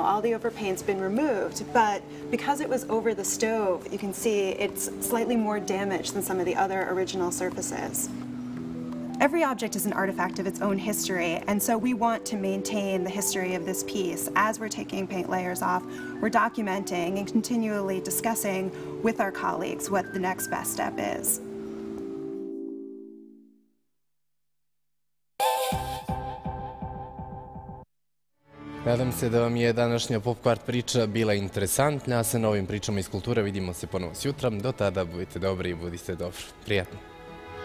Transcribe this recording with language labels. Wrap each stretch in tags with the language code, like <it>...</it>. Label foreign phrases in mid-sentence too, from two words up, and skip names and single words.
<en>All the overpaint's been removed, but because it was over the stove, you can see it's slightly more damaged than some of the other original surfaces. Every object is an artifact of its own history, and so we want to maintain the history of this piece. As we're taking paint layers off, we're documenting and continually discussing with our colleagues what the next best step is.</en> <sr>Nadam se da vam je današnja Pop kvart priča bila interesantna, a sa novim pričama iz kulture vidimo se ponovo sjutra. Do tada budite dobri i budite dobro.</sr>